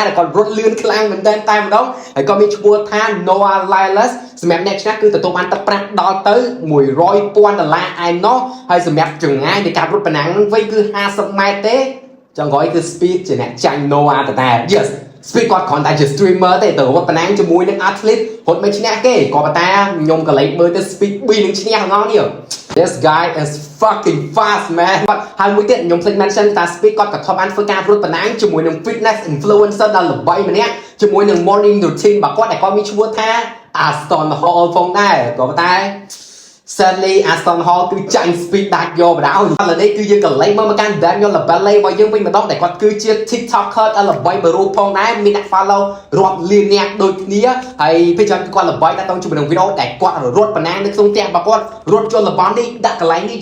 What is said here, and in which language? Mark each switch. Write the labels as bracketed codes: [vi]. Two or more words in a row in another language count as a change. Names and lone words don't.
[km] ដែលគាត់រត់លឿនខ្លាំងមែនតើតែម្ដងហើយក៏មានឈ្មោះថា Noah Lyles សម្រាប់អ្នកឈ្នះគឺទទួលបានទឹកប្រាក់ដល់ទៅ$100,000 ឯណោះហើយសម្រាប់ចម្ងាយនៃការរត់ប្រណាំង វិញគឺ50ម៉ែត្រទេចុងក្រោយគឺ speed ជាអ្នកចាញ់ Noah តតែ yes speed គាត់គ្រាន់តែជា streamer ទេទៅរត់ប្រណាំងជាមួយនឹង athlete រត់មិនឈ្នះគេក៏ប៉ុន្តែខ្ញុំក៏លេចមើលទៅ speed 2នឹងឈ្នះទាំងអស់នេះ [en] This guy is fucking fast man [km] ហើយមួយទៀតខ្ញុំភ្លេច mention ថា speed គាត់ក៏ធ្លាប់បានធ្វើការរត់ប្រណាំងជាមួយនឹង [en] fitness influencer [km] ដ៏ល្បីម្នាក់ជាមួយនឹង [en] morning routine [km] របស់គាត់ដែលគាត់មានឈ្មោះថា Aston Hall ផងដែរក៏ប៉ុន្តែ Sadly Aston Hall គឺចាញ់ speed ដាច់យកបដៅឥឡូវនេះគឺយើងក៏លេចមើលមកកាន់ Daniel Labelle របស់យើងវិញម្ដងដែលគាត់គឺជា TikToker ដ៏ល្បីមួយរូបផងដែរមានអ្នក follow រាប់លានអ្នកដូចគ្នាហើយពេលច្រើនគឺគាត់ល្បីដាក់ទៅជាមួយនឹងវីដេអូដែលគាត់រត់ប្រណាំងនៅក្នុងផ្ទះរបស់គាត់រត់យន្តរបស់នេះដាក់កន្លែងនេះយ